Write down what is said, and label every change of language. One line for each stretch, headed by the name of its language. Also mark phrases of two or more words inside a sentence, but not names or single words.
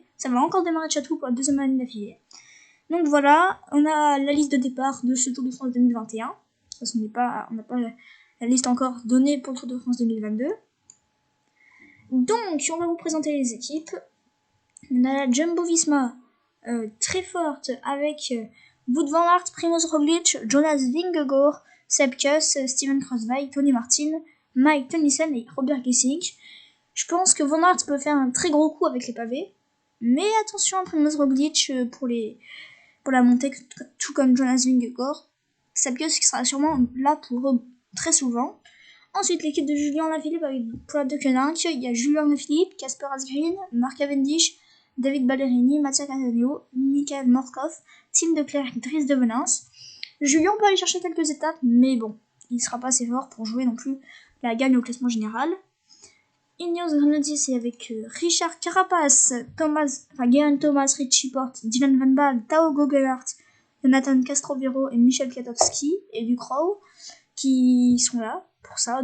French: Ça va encore démarrer de Château pour la 2e année d'affilée. Donc voilà, on a la liste de départ de ce Tour de France 2021. Parce qu'on n'a pas la liste encore donnée pour le Tour de France 2022. Donc, on va vous présenter les équipes. On a la Jumbo-Visma, très forte, avec Wout van Aert, Primoz Roglic, Jonas Vingegaard, Sepp Kuss, Steven Kruijswijk, Tony Martin, Mike Tennyson et Robert Gesink. Je pense que Van Aert peut faire un très gros coup avec les pavés, mais attention à Primoz Roglic pour la montée, tout comme Jonas Vingegaard. Sepp Kuss qui sera sûrement là pour eux très souvent. Ensuite, l'équipe de Julien Lafilippe avec pour la Deceuninck, il y a Julien Lafilippe, Casper Asgreen, Mark Cavendish, David Ballerini, Mattia Cavallo, Michael Morkov, Tim Declercq, Dries de Venance. Julien peut aller chercher quelques étapes, mais bon, il ne sera pas assez fort pour jouer non plus la gagne au classement général. Ineos Grenadier, c'est avec Richard Carapace, Geraint Thomas, Richie Porte, Dylan Van Baarle, Tao Geoghegaert, Jonathan Castrovero et Michel Kwiatkowski et Ducrot qui sont là pour ça.